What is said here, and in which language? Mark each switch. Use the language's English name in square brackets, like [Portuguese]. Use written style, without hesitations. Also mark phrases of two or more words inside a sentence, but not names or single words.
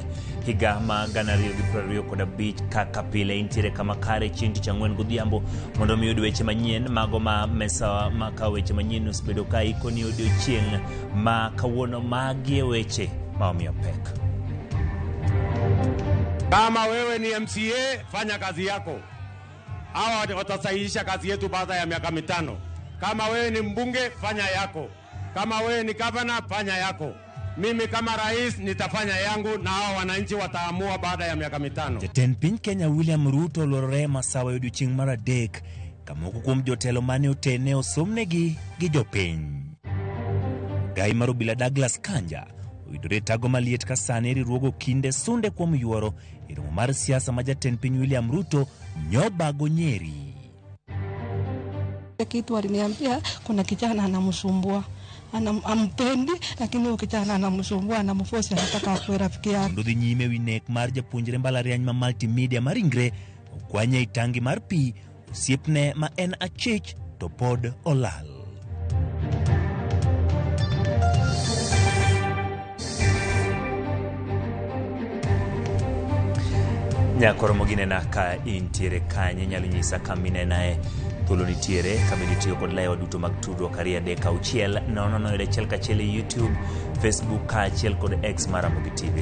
[Luo (Kenya and Tanzania)] higa ma 2025 kaka pile intiere kama kare chinti cha ng'wen godhiambo mondo mi oyud weche manyien mago ma mesa ma ka weche manyien osbedo ka ikoni odiochieng' ma kawuono magie weche ma omiyo pek. [Swahili] Kama wewe ni MCA fanya kazi yako. Hawa watasahihisha kazi yetu baada ya miaka 5. Kama wewe ni mbunge fanya yako. Kama wewe ni governor fanya yako. Mimi kama rais nitafanya yangu na hao wananchi wataamua baada ya miaka 5. [Luo (Kenya and Tanzania)] Jatend piny Kenya William Ruto lorore masawa odiochieng' mar adek kamoko kuom jotelo mane otene osomnegi gi jopiny. Gai mar obila Douglas Kanja oyudore tago maliet ka sani riwruogo kinde sunde kuom yuoro e romo mar siasa ma jatend piny William Ruto nyobago Nyeri. [Swahili] Kitu aliniambia kuna kijana anamsumbua. Ampendi lakini ukijana anamsumbua anamforce anataka akuwe rafiki yake. [Luo (Kenya and Tanzania)] Ndodhi nyime winek mar japuonjre mbalariany ma multimedia maringre okwanye itangi mar pi osiepne ma en achich to pod olal. Nyakoromogi nena ka intiere kanye nyalo nyisa kamine nae thuolo nitiere kabidi tiyo kod layo duto mag tudruok kariya deka uchiel nono yode chiel kachiel YouTube, Facebook kachiel kod X mar Ramogi TV.